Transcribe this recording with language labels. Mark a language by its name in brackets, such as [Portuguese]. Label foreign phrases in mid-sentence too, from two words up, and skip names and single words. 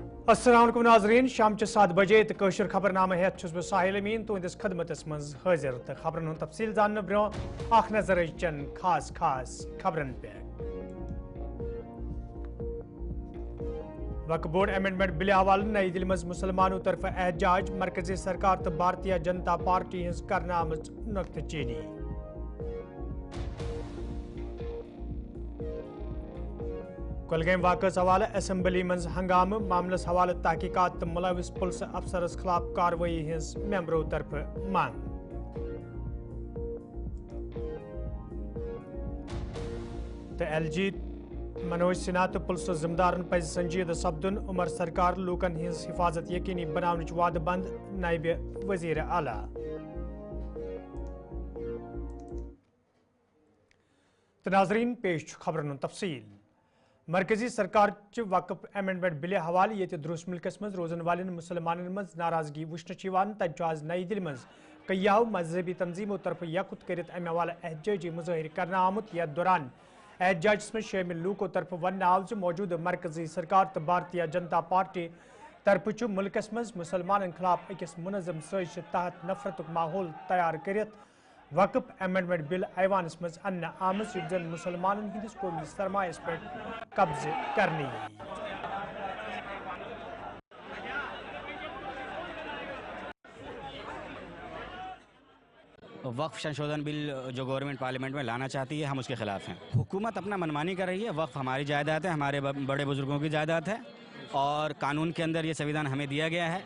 [Kashmiri] अस्सलाम वालेकुम नाज़रीन, शाम 7 बजे तो कशर खबरनामा हेत छुस बह साहिल अमीन तो इंदिस खदमतस मज हाजिर तो खबरन हुन तफसील जानने ब्रो आख नजर चन खास खबरन पे। वक्फ बोर्ड अमेंडमेंट बिल हवाले नई दिल्ली मज मुसलमानों तरफ एहतजाज, मरकजी सरकार तो भारतीय जनता पार्टी हज करना नुक्तचीनी। कुलगाम वाक़स हवाले असम्बली मज हंगाम, मामलस हवाले तहकीकात तो मुलविस पुलिस अफसरस खिलाफ कार्रवाई हज मेंबरों तरफ मांग। तो LG मनोज सिन्हा तो पुलिस जिम्मेदारन पज संजीद सपदुन, उमर सरकार लूकन हज हिफाजत यकीनी बनावनच वाद बंद, नायब वजीर आला। तो नाजरीन पेश खबरन तफसील। मरकजी सरकार वक्फ अमेंडमेंट बिल हवाले ये दुरुस मुल्कस मज रोजन वाले मुसलमान मज नाराजगी वुचन तज आज नई दिल्ली मज कईयाव मजहबी तंजीमों तरफ यकुत कर अमे हवाले एहतजाजी मुजाहिर करना आमुत। यथ दौरान एहतजाज में शामिल लूकों तरफ वन आव मौजूद मरकजी सरकार तो भारतीय जनता पार्टी तरफ मुल्कस मज मुसलमान खिलाफ अकिस मुनज़म साजिश तहत नफरत माहौल तैयार कर वक्फ अमेंडमेंट बिल ऐवानस मज अन्न आमस जन मुसलमान हंदिस कौमी सरमायस पे कब्ज करने। [Hindi] वक्फ संशोधन बिल जो गवर्नमेंट पार्लियामेंट में लाना चाहती है, हम उसके खिलाफ हैं। हुकूमत अपना मनमानी कर रही है। वक्फ हमारी जायदाद है, हमारे बड़े बुजुर्गों की जायदाद है और कानून के अंदर ये संविधान हमें दिया गया है।